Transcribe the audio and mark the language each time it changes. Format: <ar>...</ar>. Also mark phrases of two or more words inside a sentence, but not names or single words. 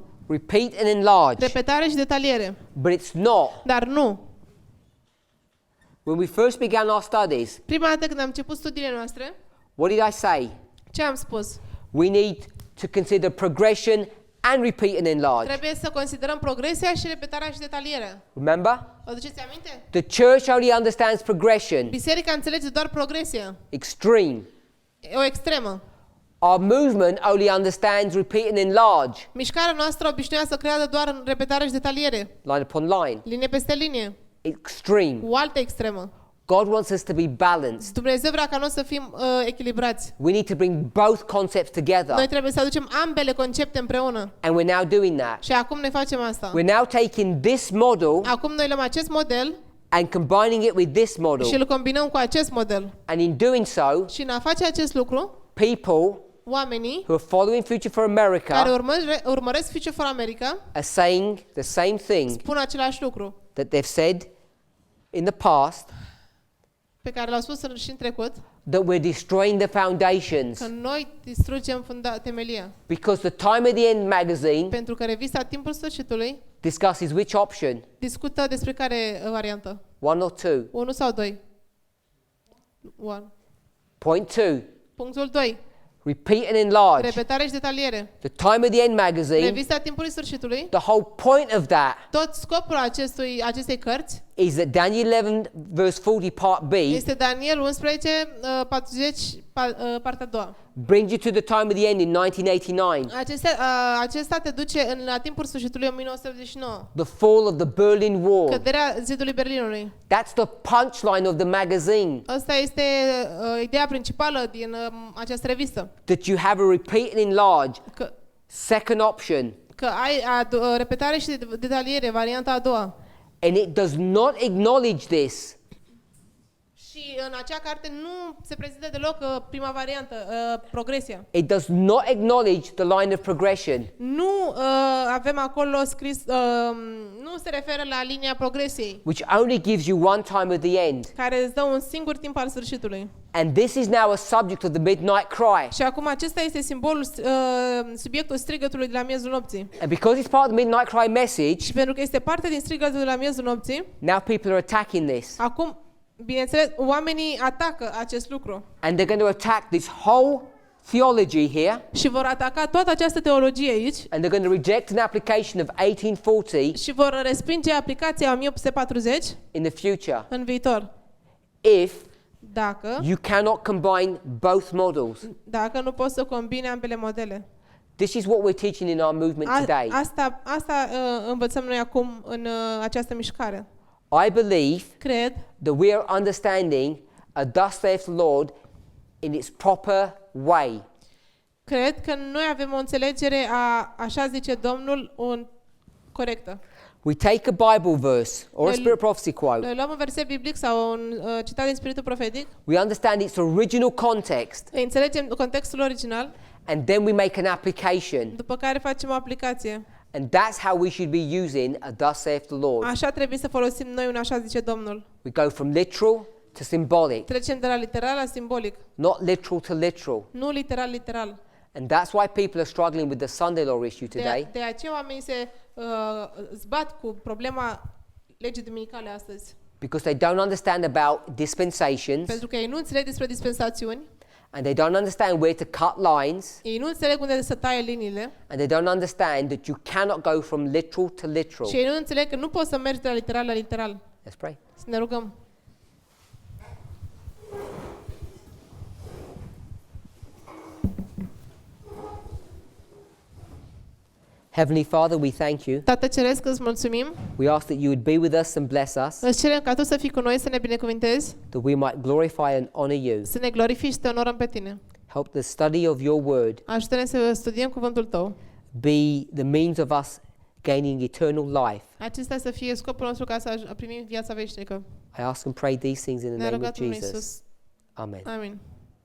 <en>Repeat and enlarge.</en> <ro>Repetare și detaliere.</ro> <en>But it's not.</en> <ro>Dar nu.</ro> <en>When we first began our studies,</en> <ro>Prima dată când am început studiile noastre,</ro> <en>what did I say?</en> <ro>ce am spus?</ro> <en>We need to consider progression and repeat and enlarge.</en> <ro>Trebuie să considerăm progresia și repetarea și detalierea.</ro> <en>Remember?</en> <ro>Vă aduceți aminte?</ro> <en>The church only understands progression.</en> <ro>Biserica înțelege doar progresia.</ro> <en>Extreme.</en> <ro>E o extremă.</ro> <en>Our movement only understands repeat and enlarge.</en> <ro>Mișcarea noastră obișnuia să creadă doar în repetare și detaliere.</ro> <en>Line upon line.</en> <ro>Linie peste linie.</ro> <en>Extreme.</en> <ro>O altă extremă.</ro> <en>God wants us to be balanced.</en> <ro>Dumnezeu vrea ca noi să fim echilibrați.</ro> <en>We need to bring both concepts together.</en> <ro>Noi trebuie să aducem ambele concepte împreună.</ro> <en>And we're now doing that.</en> <ro>Și acum ne facem asta.</ro> <en>We're now taking this model</en> <ro>Acum noi luăm acest model</ro> <en>and combining it with this</en> <ro>și</ro> <en>model.</en> <ro>îl combinăm cu acest model.</ro> <en>And in doing so,</en> <ro>Și în a face acest lucru,</ro> <en>people</en> <ro>oamenii</ro> <en>who are following Future for America</en> <ro>care urmăresc Future for America</ro> <en>are saying the same thing</en> <ro>spun același lucru</ro> <en>that they've said in the past,</en> <ro>pe care l-au spus și în trecut,</ro> <en>that we're destroying the foundations.</en> <ro>că noi distrugem temelia.</ro> <en>Because the Time of the End magazine</en> <ro>Pentru că revista Timpul Sfârșitului</ro> <en>discusses which option?</en> <ro>discută despre care variantă?</ro> <en>1 or 2?</en> <ro>1 sau 2? 1.</ro> <en>Point 2.</en> <ro>Punctul 2.</ro> <en>Repeat and enlarge.</en> <ro>Repetare și detaliere.</ro> <en>The Time of the End magazine,</en> <ro>Revista Timpului Sfârșitului,</ro> <en>the whole point of that</en> <ro>tot scopul acestei cărți</ro> <en>is that Daniel 11 verse 40 part B</en> <ro>este Daniel 11, 40, partea a doua.</ro> <en>brings you to the time of the end in 1989.</en> <ro>Acesta te duce la timpul sfârșitului 1989.</ro> <en>The fall of the Berlin Wall.</en> <ro>Căderea zidului Berlinului.</ro> <en>That's the punchline of the magazine.</en> <ro>Asta este ideea principală din această revistă.</ro> <en>That you have a repeat and enlarge.</en> <ro>Că</ro> <en>Second option.</en> <ro>ai repetare și detaliere, varianta a doua.</ro> <en>And it does not acknowledge this.</en> <ro>Și în acea carte nu se prezintă deloc prima variantă, progresia.</ro> <en>It does not acknowledge the line of progression.</en> <ro>Nu avem acolo scris, nu se referă la linia progresiei,</ro> <en>Which only gives you one time of the end.</en> <ro>care îți dă un singur timp al sfârșitului.</ro> <en>And this is now a subject of the midnight cry.</en> <ro>Și acum acesta este simbolul, subiectul strigătului de la miezul nopții.</ro> <en>And because it's part of the midnight cry message,</en> <ro>Și pentru că este parte din strigătul de la miezul nopții,</ro> <en>now people are attacking this.</en> <ro>acum, bineînțeles, oamenii atacă acest lucru.</ro> <en>And they're going to attack this whole theology here.</en> <ro>Și vor ataca toată această teologie aici</ro> <en>And they're going to reject an application of 1840</en> <ro>și vor respinge aplicația 1840</ro> <en>in the future.</en> <ro>în viitor.</ro> <en>If</en> <ro>Dacă</ro> <en>you cannot combine both models.</en> <ro>nu poți să combine ambele modele.</ro> <en>This is what we're teaching in our movement today.</en> <ro>Asta învățăm noi acum în această mișcare.</ro> <en>I believe</en> <ro>Cred</ro> <en>that we are understanding a thus saith the Lord in its proper way.</en> <ro>Cred că noi avem o înțelegere a așa zice Domnul corectă.</ro> <en>We take a Bible verse or a spirit prophecy quote.</en> <ro>Noi luăm un verset biblic sau un citat din Spiritul Profetic,</ro> <en>We understand its original context,</en> <ro>înțelegem contextul original,</ro> <en>and then we make an application.</en> <ro>după care facem o aplicație.</ro> <en>And that's how we should be using a thus saith the Lord.</en> <ro>Așa trebuie să folosim noi un așa zice Domnul.</ro> <en>We go from literal to symbolic,</en> <ro>Trecem de la literal la simbolic,</ro> <en>not literal to literal.</en> <ro>nu literal.</ro> <en>And that's why people are struggling with the Sunday law issue today.</en> <ro>De aceea oamenii se zbat cu problema legii duminicale astăzi.</ro> <en>Because they don't understand about dispensations,</en> <ro>Pentru că ei nu înțeleg despre dispensațiuni,</ro> <en>and they don't understand where to cut lines,</en> <ro>ei nu înțeleg unde să taie liniile</ro> <en>and they don't understand that you cannot go from literal to literal.</en> <ro>și ei nu înțeleg că nu poți să mergi de la literal la literal.</ro> <en>Let's pray.</en> <ro>Să ne rugăm.</ro> <en>Heavenly Father, we thank you.</en> <ro>Tată Ceresc, îți mulțumim.</ro> <en>We ask that you would be with us and bless us,</en> <ro>Îți cerem ca Tu să fii cu noi, să ne binecuvintezi,</ro> <en>that we might glorify and honor you.</en> <ro>să ne glorifici și să te onorăm pe Tine.</ro> <en>Help the study of your word</en> <ro>Ajută-ne să studiem cuvântul Tău.</ro> <en>be the means of us gaining eternal life.</en> <ro>Acesta să fie scopul nostru ca să primim viața veșnică.</ro> <en>I ask and pray these things in the</en> <ro>Ne</ro> <en>name of</en> <ro>rugăm în</ro> <en>Jesus.</en> <ro>Iisus.</ro> <en>Amen.</en> <ro>Amin.</ro>